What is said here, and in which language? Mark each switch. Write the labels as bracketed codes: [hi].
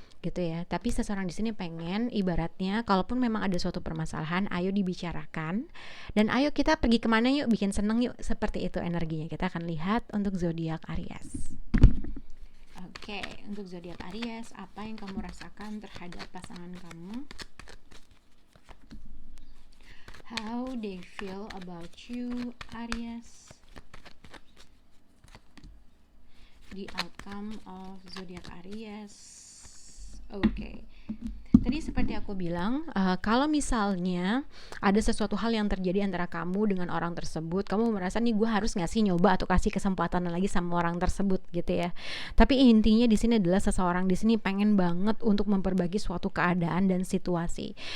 [id] Gitu ya. Tapi seseorang di sini pengen, ibaratnya kalaupun memang ada suatu permasalahan, ayo dibicarakan dan ayo kita pergi kemana yuk, bikin seneng yuk, seperti itu energinya. Kita akan lihat untuk zodiak Aries. Oke, untuk zodiak Aries, apa yang kamu rasakan terhadap pasangan kamu? [en] How they feel about you, Aries? The outcome of zodiak Aries. [id] Oke. Tadi seperti aku bilang, kalau misalnya ada sesuatu hal yang terjadi antara kamu dengan orang tersebut, kamu merasa nih gue harus nggak sih nyoba atau kasih kesempatan lagi sama orang tersebut gitu ya. Tapi intinya di sini adalah seseorang di sini pengen banget untuk memperbaiki suatu keadaan dan situasi.